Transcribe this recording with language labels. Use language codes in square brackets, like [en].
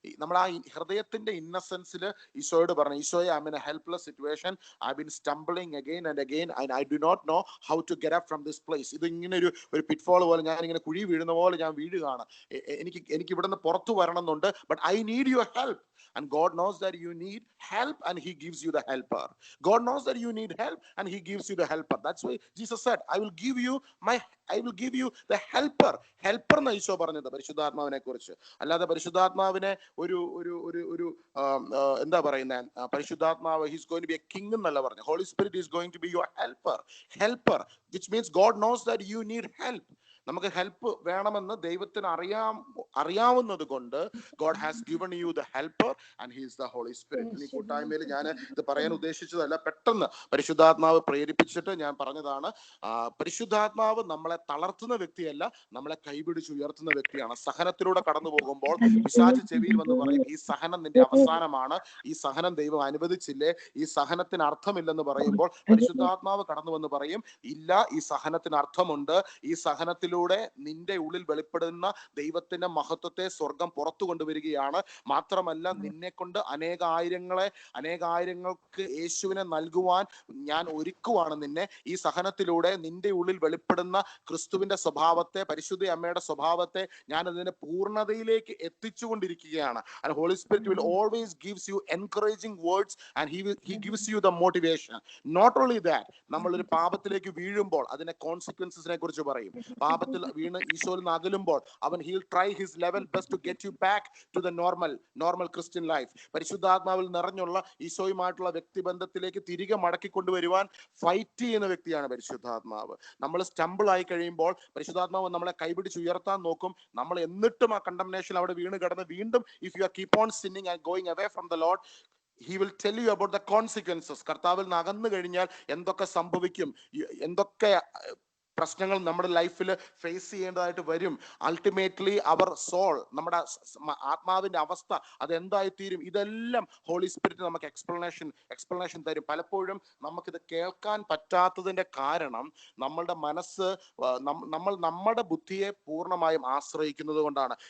[ml] നമ്മൾ ആ ഹൃദയത്തിന്റെ ഇന്നസെൻസിൽ ഈശോയോട് പറഞ്ഞു, ഈശോയെ, [en] I am in a helpless situation, I been stumbling again and again and I do not know how to get up from this place. [ml] ഇത് ഇങ്ങനെ ഒരു പിറ്റ്ഫോൾ പോലെ, ഞാൻ ഇങ്ങനെ കുഴി വീഴുന്ന പോലെ ഞാൻ വീഴുകയാണ്. എനിക്ക് ഇവിടുന്ന് പുറത്തു വരണം എന്നുണ്ട്, [en] But I need your help. And God knows that you need help and he gives you the helper. God knows that you need help and he gives you the helper. That's why Jesus said, I will give you the helper. [ml] Helper എന്ന് ഈശോ പറഞ്ഞത് പരിശുദ്ധാത്മാവിനെ കുറിച്ച്. അല്ലാതെ പരിശുദ്ധാത്മാവിനെ ഒരു എന്താ പറയുന്നത്, പരിശുദ്ധാത്മാവ് [en] he's going to be a king [ml] എന്നല്ല പറഞ്ഞു. [en] Holy Spirit is going to be your helper, which means God knows that you need help. [ml] നമുക്ക് ഹെൽപ്പ് വേണമെന്ന് ദൈവത്തിന് അറിയാവുന്നത് കൊണ്ട് [en] God has given you the helper and he is the Holy Spirit. [ml] ഈ കൂട്ടായ്മയിൽ ഞാൻ ഇത് പറയാൻ ഉദ്ദേശിച്ചതല്ല, പെട്ടെന്ന് പരിശുദ്ധാത്മാവ് പ്രേരിപ്പിച്ചിട്ട് ഞാൻ പറഞ്ഞതാണ്. പരിശുദ്ധാത്മാവ് നമ്മളെ തളർത്തുന്ന വ്യക്തിയല്ല, നമ്മളെ കൈപിടിച്ച് ഉയർത്തുന്ന വ്യക്തിയാണ്. സഹനത്തിലൂടെ കടന്നു പോകുമ്പോൾ പിശാച് ചെവിയിൽ വന്ന് പറയും, ഈ സഹനം നിന്റെ അവസാനമാണ്, ഈ സഹനം ദൈവം അനുവദിച്ചില്ലേ, ഈ സഹനത്തിന് അർത്ഥമില്ലെന്ന് പറയുമ്പോൾ പരിശുദ്ധാത്മാവ് കടന്നു വന്ന് പറയും, ഇല്ല, ഈ സഹനത്തിന് അർത്ഥമുണ്ട്. ഈ സഹനത്തിലൂടെ നിന്റെ ഉള്ളിൽ വെളിപ്പെടുന്ന ദൈവത്തിന്റെ മഹത്വത്തെ സ്വർഗം പുറത്തു കൊണ്ടുവരികയാണ്. മാത്രമല്ല, നിന്നെ കൊണ്ട് അനേകായിരങ്ങൾക്ക് യേശുവിനെ നൽകുവാൻ ഞാൻ ഒരുക്കുവാണ് നിന്നെ. ഈ സഹനത്തിലൂടെ നിന്റെ ഉള്ളിൽ വെളിപ്പെടുന്ന ക്രിസ്തുവിന്റെ സ്വഭാവത്തെ, പരിശുദ്ധ അമ്മയുടെ സ്വഭാവത്തെ ഞാൻ അതിന്റെ പൂർണ്ണതയിലേക്ക് എത്തിച്ചുകൊണ്ടിരിക്കുകയാണ്. [en] And Holy Spirit will always gives you encouraging words and he gives you the motivation. Not only that, [ml] നമ്മളൊരു പാപത്തിലേക്ക് വീഴുമ്പോൾ അതിന്റെ കോൺസിക്വൻസിനെ കുറിച്ച് പറയും. പാപത്തിൽ വീണ് ഈശോയിൽ നിന്ന് അകലുമ്പോൾ അവൻ [en] he'll try his level best to get you back to the normal Christian life. [ml] പരിശുദ്ധാത്മാവിൽ നിറഞ്ഞുള്ള ഈശോയുമായിട്ടുള്ള വ്യക്തിബന്ധത്തിലേക്ക് തിരികെ മടക്കി കൊണ്ടുവരുവാൻ ഫൈറ്റ് ചെയ്യുന്ന വ്യക്തിയാണ് പരിശുദ്ധാത്മാവ്. നമ്മൾ സ്റ്റംബിൾ ആയി കഴിയുമ്പോൾ പരിശുദ്ധാത്മാവ് നമ്മളെ കൈപിടിച്ച് ഉയർത്താൻ നോക്കും. നമ്മൾ എന്നിട്ടും ആ കണ്ടംനേഷൻ അവിടെ വീണ് കിടന്ന് വീണ്ടും [en] if you are keep on sinning and going away from the Lord, he will tell you about the consequences. [ml] കർത്താവിൽ നിന്ന് അകന്നു കഴിഞ്ഞാൽ എന്തൊക്കെ സംഭവിക്കും, എന്തൊക്കെ പ്രശ്നങ്ങൾ നമ്മുടെ ലൈഫിൽ ഫേസ് ചെയ്യേണ്ടതായിട്ട് വരും. അൾട്ടിമേറ്റ്ലി അവർ സോൾ, നമ്മുടെ ആത്മാവിന്റെ അവസ്ഥ അതെന്തായി തീരും, ഇതെല്ലാം ഹോളി സ്പിരിറ്റ് നമുക്ക് എക്സ്പ്ലനേഷൻ തരും. പലപ്പോഴും നമുക്കിത് കേൾക്കാൻ പറ്റാത്തതിന്റെ കാരണം നമ്മളുടെ മനസ്സ് നമ്മുടെ ബുദ്ധിയെ പൂർണ്ണമായും ആശ്രയിക്കുന്നത് കൊണ്ടാണ്.